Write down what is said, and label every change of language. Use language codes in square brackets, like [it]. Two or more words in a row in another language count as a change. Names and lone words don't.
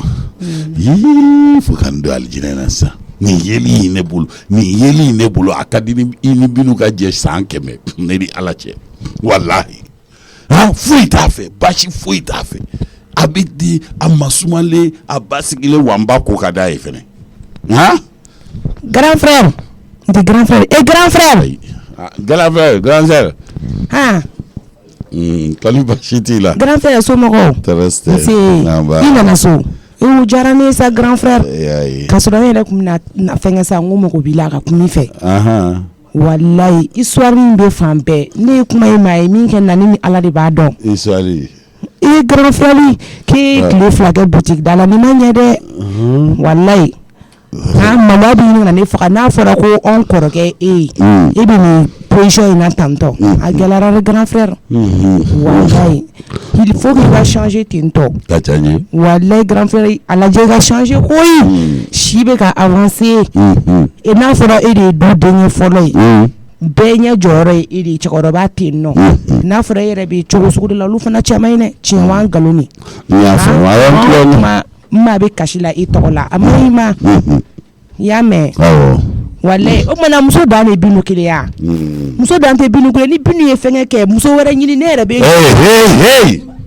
[bm] fo ka n don alijinɛ na sisan nin yeli in ne bolo a ka di i ni Binu ka jɛ san 100 ne ni Ala cɛ walahi foyi t'a fɛ basi foyi t'a fɛ a bɛ di a masumalen a ba sigilen wa n ba ko ka d'a ye fɛnɛ [fr] grand frère de grand frère et grand frère grand frère [bm] kali basi t'i la [fr] grand frère [bm] somɔgɔw i nana so o diyara ne sa [fr] grand frère [bm] ka sɔrɔ ne yɛrɛ kun bɛna fɛnkɛ sa n ko mago b'i la ka kun i fɛ walayi histoire min bɛ fan bɛɛ ne ye kuma ye maa ye min kɛ na ni Ala de b'a dɔn histoire i ye [fr] grand frère [bm] k'e tile 2 kɛ boutique da la ni ma ɲɛ dɛ walayi mama b'i ɲininka ne faga n'a fɔra ko an kɔrɔkɛ e bɛ nin position in na tantɔ a gɛlɛyara dɛ [fr] grand frère [bm] walayi [fr] il faut que [bm] i ka changer ten tɔ ka ca n ye walayi [fr] grand frère [bm] a lajɛ i ka changer koyi si bɛ ka avancer n'a fɔra e de ye du denkɛ fɔlɔ ye bɛɛ ɲɛ jɔyɔrɔ ye e de ye cɛkɔrɔba ten nɔ n'a fɔra e yɛrɛ bɛ cogo sugu de la olu fana caman ye dɛ tiɲɛ wa nkalon ni maa bɛ kasi la i tɔgɔ la a ma i ma i y'a mɛn walayi o kumana muso dan de Binu kelen ya muso dan tɛ Binu kelen ni Binu ye fɛnkɛ kɛ muso wɛrɛ ɲini ne yɛrɛ bɛ